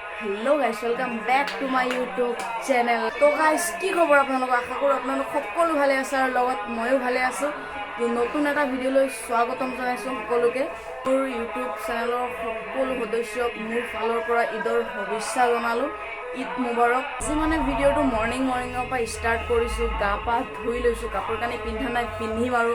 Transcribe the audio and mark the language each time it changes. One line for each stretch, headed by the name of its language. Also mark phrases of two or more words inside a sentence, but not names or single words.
English: hello guys welcome back to my YouTube channel.
Assamese: तो गाइस কি খবৰ আপোনালোক আশা কৰো আপোনালোক সকলো ভালে আছে আৰু লগত ময়ো ভালে আছো। তো নতুন এটা ভিডিঅ'লৈ স্বাগতম জনাইছো সকলোকে। মোৰ ইউটিউব চেনেলৰ সকলো সদস্যক মোৰ ফালৰ পৰা ঈদৰ শুভেচ্ছা জনালো। ঈদ মুবাৰক। আজি মানে ভিডিঅ'টো মৰ্ণিঙৰ পৰা ষ্টাৰ্ট কৰিছো। গা পা ধুই লৈছো, কাপোৰ কানি পিন্ধা নাই, পিন্ধিম আৰু।